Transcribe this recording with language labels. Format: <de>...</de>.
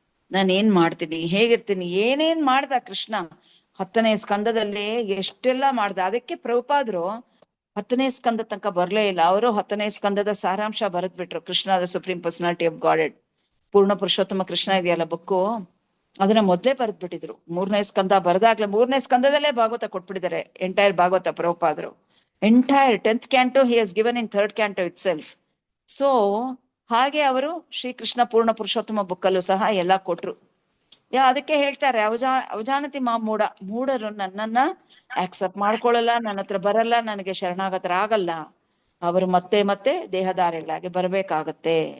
<kn>ನಾನು ಏನ್ ಮಾಡ್ತೀನಿ, ಹೇಗಿರ್ತೀನಿ, ಏನೇನ್ ಮಾಡ್ದ ಕೃಷ್ಣ 10ನೇ ಸ್ಕಂದದಲ್ಲಿ ಎಷ್ಟೆಲ್ಲ ಮಾಡ್ದ. ಅದಕ್ಕೆ ಪ್ರಭುಪಾದ್ರು 10ನೇ ಸ್ಕಂದ ತನಕ ಬರ್ಲೇ ಇಲ್ಲ. ಅವರು 10ನೇ ಸ್ಕಂದದ ಸಾರಾಂಶ ಬರೆದ್ಬಿಟ್ರು. Krishna the supreme personality of god, ಪೂರ್ಣ ಪುರುಷೋತ್ತಮ ಕೃಷ್ಣ ಇದೆಯಲ್ಲ ಬುಕ್ಕು, ಅದನ್ನ ಮೊದ್ಲೇ ಬರೆದ್ಬಿಟ್ಟಿದ್ರು. 3ನೇ ಸ್ಕಂದ ಬರೆದಾಗ್ಲೇ 3ನೇ ಸ್ಕಂದದಲ್ಲೇ Bhagavata ಕೊಟ್ಬಿಟ್ಟಿದ್ದಾರೆ.</kn> <en>Entire Bhagavata ಪ್ರಭುಪಾದ್ರು entire 10th canto he has given in 3rd canto itself.</en> <kn>So ಹಾಗೆ ಅವರು ಶ್ರೀಕೃಷ್ಣ ಪೂರ್ಣ ಪುರುಷೋತ್ತಮ ಬುಕ್ಕಲ್ಲೂ ಸಹ ಎಲ್ಲ ಕೊಟ್ರು. ಅದಕ್ಕೆ ಹೇಳ್ತಾರೆ, ಅವಜಾನತಿ ಮೂಢರು ನನ್ನನ್ನ ಆಕ್ಸೆಪ್ಟ್ ಮಾಡ್ಕೊಳ್ಳಲ್ಲ, ನನ್ನ ಹತ್ರ ಬರಲ್ಲ, ನನಗೆ ಶರಣಾಗತರಾಗಲ್ಲ. ಅವರು ಮತ್ತೆ ಮತ್ತೆ ದೇಹಧಾರಿಗಳಾಗಿ ಬರ್ಬೇಕಾಗತ್ತೆ.</kn>